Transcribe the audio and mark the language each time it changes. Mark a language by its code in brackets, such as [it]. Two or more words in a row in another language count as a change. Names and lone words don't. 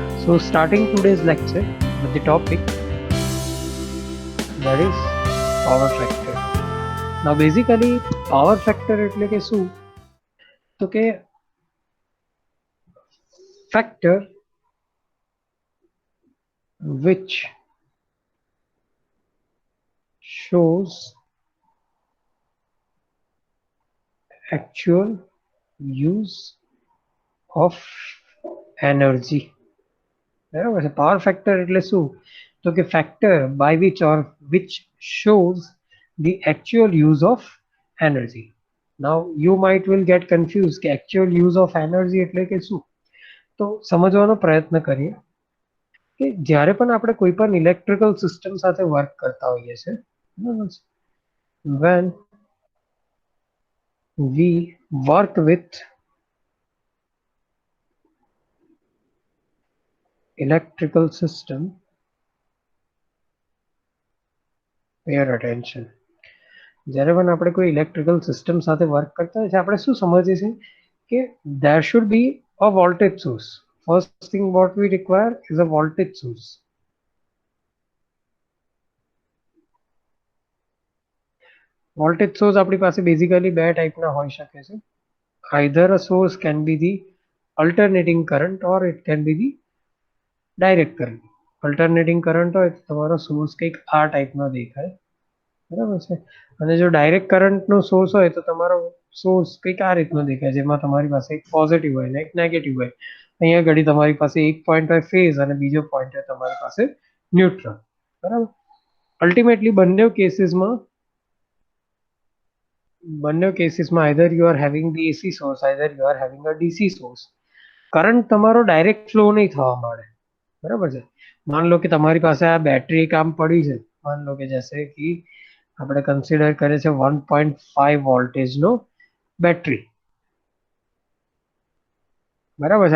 [en] So starting today's lecture with the topic that is power factor. Now basically power factor [gu] એટલે કે શું? તો કે [en] factor which shows actual use of energy. [gu] બરાબર છે. [en] power factor [gu] એટલે શું? તો કે [en] ફેક્ટર by which shows the actual use of energy. Now you might will get confused કે actual use of energy [gu] એટલે કે શું? તો સમજવાનો પ્રયત્ન કરીએ કે જ્યારે પણ આપણે કોઈ પણ [en] electrical system [gu] સાથે વર્ક કરતા હોઈએ છીએ, [en] when we work with electrical system, pay attention. [gu] જ્યારે પણ આપણે કોઈ [en] electrical system [gu] સાથે વર્ક કરતા હોય છે, આપણે શું સમજીએ છીએ કે [en] there should be a voltage source. First thing what we require is a voltage source. voltage source [gu] આપણી પાસે બેઝિકલી બે ટાઈપના હોઈ શકે છે. [en] either a source can be the alternating current or it can be the direct current. alternating current [gu] હોય તો તમારો સોર્સ કંઈક આ ટાઈપનો દેખાય, બરાબર છે. અને જો [en] direct current [gu] સોર્સ હોય તો તમારો સોર્સ કંઈક આ રીતનો દેખાય, જેમાં તમારી પાસે એક પોઝિટિવ હોય ને એક નેગેટિવ હોય. અહીંયા ઘડી તમારી પાસે એક પોઈન્ટ હોય ફેઝ અને બીજો પોઈન્ટ હોય તમારી પાસે ન્યુટ્રલ, બરાબર. અલ્ટિમેટલી બંને કેસીસમાં [en] either you are having the AC source, either you are having a DC source. [gu] કરંટ તમારો ડાયરેક્ટ ફ્લો નહીં થવા માંડે, બરાબર છે. [hi] मान लो कि [gu] તમારી પાસે આ બેટરી કામ પડી છે, [hi] मान लो कि जैसे कि [gu] આપણે કન્સિડર કરે છે 1.5 વોલ્ટેજનો બેટરી, બરાબર છે.